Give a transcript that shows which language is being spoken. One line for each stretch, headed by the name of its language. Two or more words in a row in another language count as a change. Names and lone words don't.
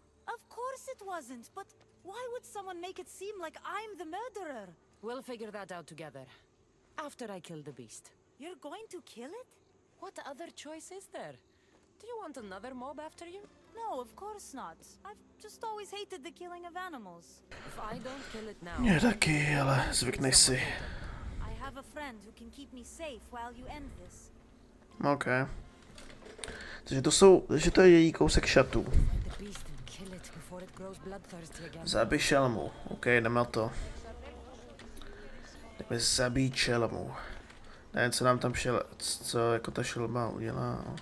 English: Of course it wasn't, but why would someone make it seem like I'm the murderer? We'll figure that out together. After I kill the beast. You're going to kill it? What other choice is there? Do you want another mob after you? No, of course not. I've just always hated the killing of animals. If I don't kill it now...
Czech: Mě taky, ale zvyknej si.
English: I have a friend who can keep me safe while you end this. OK.
Czech: Takže to je její kousek šatů. Zabij šelmu. OK, jdeme na to. Jdeme zabít šelmu. Nevím, co nám tam co jako ta šelma udělá.